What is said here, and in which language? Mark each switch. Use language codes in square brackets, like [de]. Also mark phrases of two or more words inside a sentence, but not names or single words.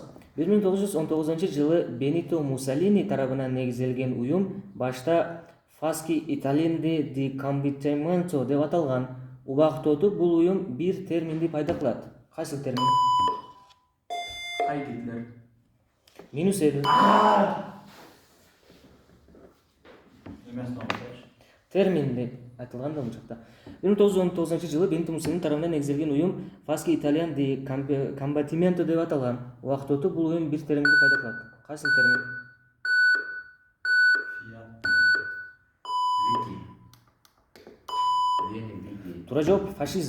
[ky] 1919-жылы Бенито Муссолини тарабынан негизделген уюм башта Фаски Италиенде ди Комбитементо деп аталган. Убакыт өтүп бул уюм бир терминди пайда кылат. Кайсы термин? [de] Heil Hitler. [ky] Минус 7. Эмес тамам. Терминди айтылган да бул жакта. 1919 жылы Бентимусенин тарабынан негизделген уюм Fasci Italian di Combattimento деп аталган. Убакыт өтүп бул уюм бир терминди пайда кылат. Кайсы термин? Туура жооп фашизм.